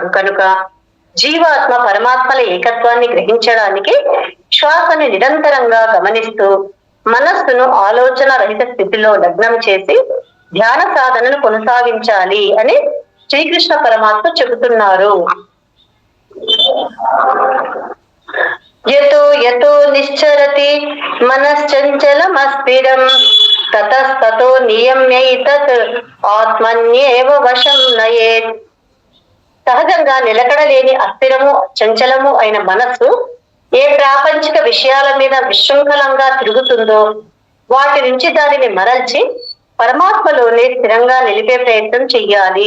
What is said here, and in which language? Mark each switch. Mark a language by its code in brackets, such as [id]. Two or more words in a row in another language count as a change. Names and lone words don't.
[te] కనుక జీవాత్మ పరమాత్మల ఏకత్వాన్ని గ్రహించడానికి శ్వాసను నిరంతరంగా గమనిస్తూ మనస్సును ఆలోచన రహిత స్థితిలో లగ్నం చేసి ధ్యాన సాధనను కొనసాగించాలి అని శ్రీకృష్ణ పరమాత్మ చెబుతున్నారు. [sa] యతో యతో నిశ్చరతి మనశ్చంచలమస్థిరం తతస్తతో నియమ్యైతత్ ఆత్మన్యేవ వశం నయేత్. [te] సహజంగా నిలకడలేని అస్థిరము చంచలము అయిన మనస్సు ఏ ప్రాపంచిక విషయాల మీద విశృంఖలంగా తిరుగుతుందో వాటి నుంచి దానిని మరల్చి పరమాత్మలోనే స్థిరంగా నిలిపే ప్రయత్నం చెయ్యాలి.